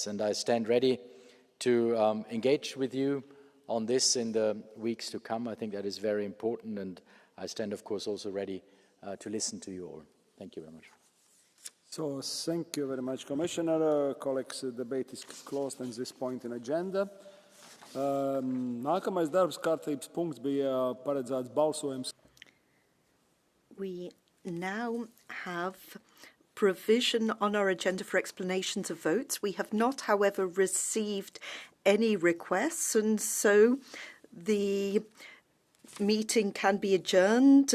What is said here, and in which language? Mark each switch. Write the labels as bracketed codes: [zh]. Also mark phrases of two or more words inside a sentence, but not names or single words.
[en] And I stand ready to engage with you on this in the weeks to come. I think that is very important, and I stand, of course, also ready to listen to you all. Thank you very much. So, thank you very much, Commissioner. Colleagues, the debate is closed at this point in agenda. [lv] Nākamais darbs kārtības punkts bija paredzēts balsojums. [en] We now have provision on our agenda for explanations of votes. We have not, however, received any requests, and so the meeting can be adjourned.